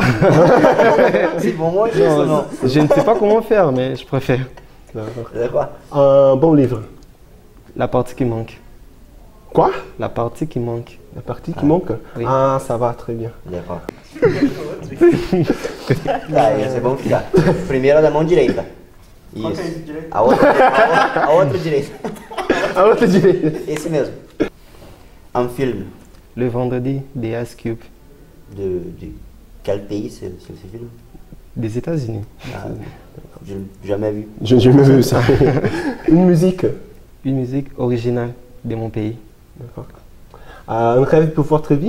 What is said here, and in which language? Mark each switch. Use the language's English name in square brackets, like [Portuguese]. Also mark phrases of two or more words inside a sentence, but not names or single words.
[French] C'est pour moi, je sais non. Je ne sais pas comment faire, mais je préfère. D'accord. C'est quoi? Un bon livre. La partie qui manque. Quoi? La partie qui manque. La partie qui manque? oui. Ah, ça va, très bien. D'accord. Dai, c'est bon, [Portuguese] fica. Primeiro da mão direita. Isso. A outra direita. [French] À votre direita. [Portuguese] Esse mesmo. Um filme. [French] Le vendredi des Ice Cube De quel pays c'est ce film? des États-Unis. Ah, je n'ai jamais vu. Je n'ai jamais vu ça. Une musique. Une musique originale de mon pays. D'accord. Un rêve pour votre vie?